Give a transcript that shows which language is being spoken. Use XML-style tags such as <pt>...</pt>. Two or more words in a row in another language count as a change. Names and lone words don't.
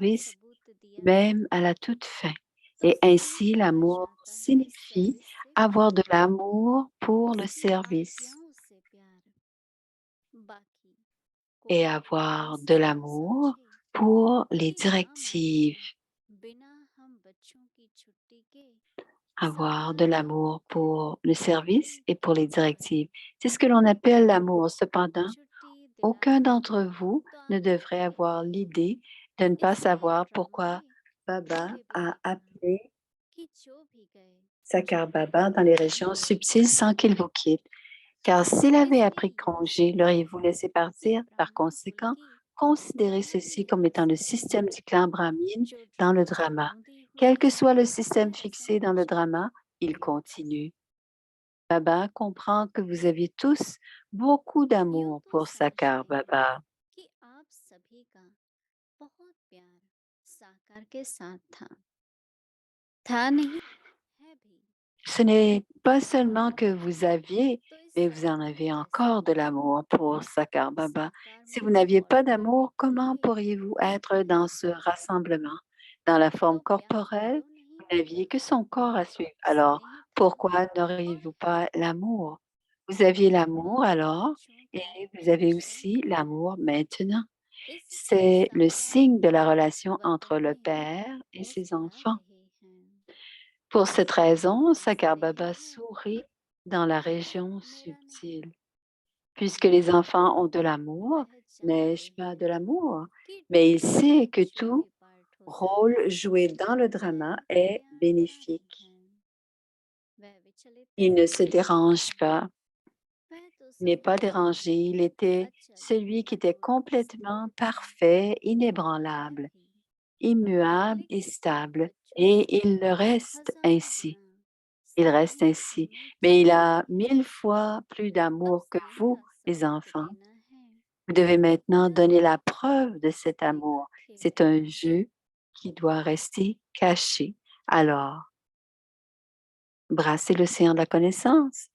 <fr>service</fr> <hi>सबूत दिया है।</hi> <fr>même à la toute fin.</fr> <hi>तो</hi> <fr>Et</fr> <hi>सभी</hi> <fr>ainsi,</fr> <hi>कहा</hi> <fr>l'amour</fr> <hi>जाता है</hi> <fr>signifie</fr> <hi>सर्विस से</hi> <fr>avoir de</fr> <hi>प्यार,</hi> <fr>l'amour pour le</fr> <hi>उसकी</hi> <fr>service.</fr> <hi>आज्ञाओं से प्यार। बाकी</hi> <fr>Et</fr> <hi>कोई</hi> <fr>avoir de</fr> <hi>ऐसा न</hi> <fr>l'amour</fr> <hi>समझे</hi> <fr>pour les</fr> <hi>कि हम आज</hi> <fr>directives.</fr> <hi>बिना हम बच्चों की छुट्टी के</hi> <fr>Avoir de</fr> <hi>सामान्य</hi> <fr>l'amour pour le</fr> <hi>कार्यक्रम</hi> <fr>service et pour</fr> <hi>के</hi> <fr>les</fr> <hi>द्वारा</hi> <fr>directives. C'est ce que l'on appelle l'amour. Cependant,</fr> <hi>छुट्टी</hi> <fr>aucun</fr> <hi>दिलाए</hi> <fr>d'entre vous</fr> <hi>तो</hi> <fr>ne</fr> <hi>आप</hi> <fr>devrait</fr> <hi>जाते</hi> <fr>avoir</fr> <hi>हैं।</hi> <fr>l'idée de ne pas</fr> <hi>इसलिए</hi> <fr>savoir</fr> <hi>ड्रामा</hi> <fr>pourquoi</fr> <hi>में</hi> <fr>Baba</fr> <hi>यह भी</hi> <fr>a</fr> <hi>लिखा</hi> <fr>appelé</fr> <hi>कि जो भी गए</hi> <fr>Sakar</fr> <hi>जाने</hi> <fr>Baba dans les</fr> <hi>नहीं</hi> <fr>régions</fr> <hi>देंगे।</hi> <fr>subtiles sans qu'il vous quitte. Car s'il avait</fr> <hi>इसलिए</hi> <fr>appris</fr> <hi>यह</hi> <fr>congé,</fr> <hi>संभव</hi> <fr>l'auriez-vous</fr> <hi>है</hi> <fr>laissé</fr> <hi>कि</hi> <fr>partir? Par</fr> <hi>ब्राह्मण कुल</hi> <fr>conséquent,</fr> <hi>की</hi> <fr>considérez</fr> <hi>ब्राह्मण</hi> <fr>ceci comme étant le</fr> <hi>विरासत</hi> <fr>système du clan brahmine</fr> <hi>जो</hi> <fr>dans le</fr> <hi>ड्रामा में</hi> <fr>drama.</fr> <hi>बूंदी हुई</hi> <fr>Quel que soit le système</fr> <hi>वह</hi> <fr>fixé</fr> <hi>रसम</hi> <fr>dans le</fr> <hi>जारी</hi> <fr>drama, il</fr> <hi>है।</hi> <fr>continue. Baba comprend que vous aviez tous beaucoup</fr> <hi>यूं</hi> <fr>d'amour</fr> <hi>तो</hi> <fr>pour Sakar</fr> <hi>समझिए</hi> <fr>Baba.</fr> <hi>कि आप सभी का बहुत प्यार साकार के साथ था नहीं, है भी।</hi> <fr>Ce n'est pas</fr> <hi>और</hi> <fr>seulement que</fr> <hi>अगर</hi> <fr>vous</fr> <hi>था</hi> <fr>aviez,</fr> <hi>तो इस</hi> <fr>mais vous en</fr> <hi>संबंध</hi> <fr>avez</fr> <hi>जैसा</hi> <fr>encore de</fr> <hi>था।</hi> <fr>l'amour pour Sakar Baba.</fr> <hi>साकार</hi> <fr>Si</fr> <hi>में</hi> <fr>vous n'aviez pas</fr> <hi>अवतार</hi> <fr>d'amour,</fr> <hi>लेकर</hi> <fr>comment</fr> <hi>भी</hi> <fr>pourriez-vous être</fr> <hi>प्यार</hi> <fr>dans ce</fr> <hi>था</hi> <fr>rassemblement? Dans la</fr> <hi>तो</hi> <fr>forme</fr> <hi>प्यार</hi> <fr>corporelle,</fr> <hi>क्यों नहीं</hi> <fr>vous n'aviez</fr> <hi>होगा?</hi> <fr>que son corps à suivre. Alors,</fr> <hi>स्नेह था</hi> <fr>pourquoi</fr> <hi>और</hi> <fr>n'auriez-vous</fr> <hi>है।</hi> <fr>pas l'amour? Vous aviez l'amour</fr> <hi>आप</hi> <fr>alors</fr> <hi>बच्चों</hi> <fr>et</fr> <hi>की</hi> <fr>vous avez aussi</fr> <hi>निशानी है।</hi> <fr>l'amour maintenant.</fr> <hi>इससे</hi> <fr>C'est le</fr> <hi>साकार</hi> <fr>signe de la</fr> <hi>की</hi> <fr>relation entre le</fr> <hi>वतने</hi> <fr>père et ses</fr> <hi>मुस्कुरा</hi> <fr>enfants.</fr> <hi>रहे हैं।</hi> <fr>Pour cette raison,</fr> <hi>हंस</hi> <fr>Sakar</fr> <hi>रहे</hi> <fr>Baba</fr> <hi>हैं</hi> <fr>sourit dans la</fr> <hi>क्योंकि</hi> <fr>région</fr> <hi>मेरा</hi> <fr>subtile.</fr> <hi>नहीं</hi> <fr>Puisque les</fr> <hi>बल्कि</hi> <fr>enfants ont de l'amour,</fr> <hi>वह जानते</hi> <fr>n'ai-je pas</fr> <hi>हैं</hi> <fr>de l'amour?</fr> <hi>कि</hi> <fr>Mais il</fr> <hi>ड्रामा</hi> <fr>sait</fr> <hi>में</hi> <fr>que</fr> <hi>जो</hi> <fr>tout</fr> <hi>भी पार्ट होता</hi> <fr>rôle</fr> <hi>है</hi> <fr>joué dans le drama</fr> <hi>वह</hi> <fr>est</fr> <hi>कल्याणकारी</hi> <fr>bénéfique.</fr> <hi>है। वह विचलित</hi> <fr>Il ne se</fr> <hi>नहीं होता</hi> <fr>dérange</fr> <hi>है।</hi> <fr>pas,</fr> <hi>वह तो</hi> <fr>il n'est pas</fr> <hi>संपूर्ण</hi> <fr>dérangé, il était</fr> <hi>अचल</hi> <fr>celui qui était</fr> <hi>और</hi> <fr>complètement</fr> <hi>स्थिर था।</hi> <fr>parfait,</fr> <hi>वह</hi> <fr>inébranlable,</fr> <hi>भी</hi> <fr>immuable et</fr> <hi>लेकिन आप</hi> <fr>stable,</fr> <hi>बच्चों</hi> <fr>et</fr> <hi>से</hi> <fr>il le reste</fr> <hi>हजारों</hi> <fr>ainsi.</fr> <hi>गुना</hi> <fr>Il reste</fr> <hi>स्नेह</hi> <fr>ainsi.</fr> <hi>करना</hi> <fr>Mais il</fr> <hi>चाहते</hi> <fr>a</fr> <hi>हैं।</hi> <fr>1000 fois plus</fr> <hi>अब</hi> <fr>d'amour que</fr> <hi>स्नेह</hi> <fr>vous,</fr> <hi>का</hi> <fr>les</fr> <hi>सबूत</hi> <fr>enfants.</fr> <hi>देना है।</hi> <fr>Vous devez maintenant</fr> <hi>यह</hi> <fr>donner la</fr> <hi>एक</hi> <fr>preuve de cet</fr> <hi>खेल का</hi> <fr>amour.</fr> <hi>खेल</hi> <fr>C'est un</fr> <hi>है।</hi> <fr>jeu qui doit rester caché. Alors, brassez l'océan de la connaissance.</fr>